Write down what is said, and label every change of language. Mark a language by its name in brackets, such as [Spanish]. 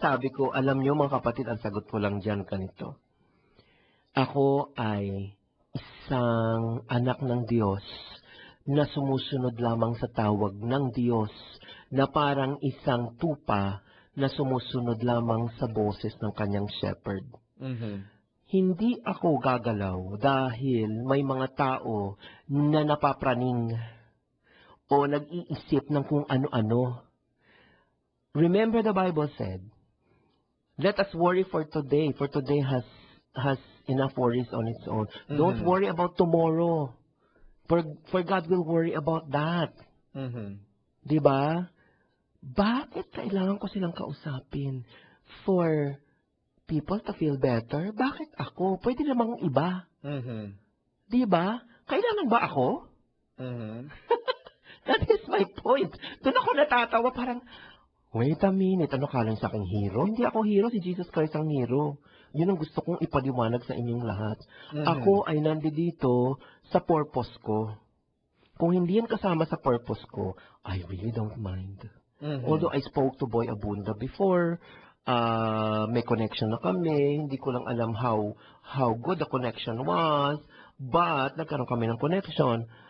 [Filipino] Sabi ko, alam niyo mga kapatid, ang sagot ko lang dyan ganito. Ako ay isang anak ng Diyos na sumusunod lamang sa tawag ng Diyos na parang isang tupa na sumusunod lamang sa boses ng kanyang shepherd. Hindi ako gagalaw dahil may mga tao na napapraning o nag-iisip ng kung ano-ano. [English] Remember the Bible said, let us worry for today has enough worries on its own. Don't worry about tomorrow. For God will worry about that. Diba? [Filipino] Bakit kailangan ko silang kausapin? [English] For people to feel better? [Filipino] Bakit ako? Pwede namang iba. Diba? Kailangan ba ako? [English] That is my point. [Filipino] Doon ako natatawa parang, [English] wait a minute, [Filipino] ano kalang sa aking hero? Hindi ako hero, si Jesus Christ ang hero. Yun ang gusto kong ipaliwanag sa inyong lahat. Ako ay nandito sa purpose ko. Kung hindi yan kasama sa purpose ko, [English] I really don't mind. Although I spoke to Boy Abunda before, [Filipino] may connection na kami, hindi ko lang alam [English] how good the connection was, but [Filipino] nagkaroon kami ng [English] connection.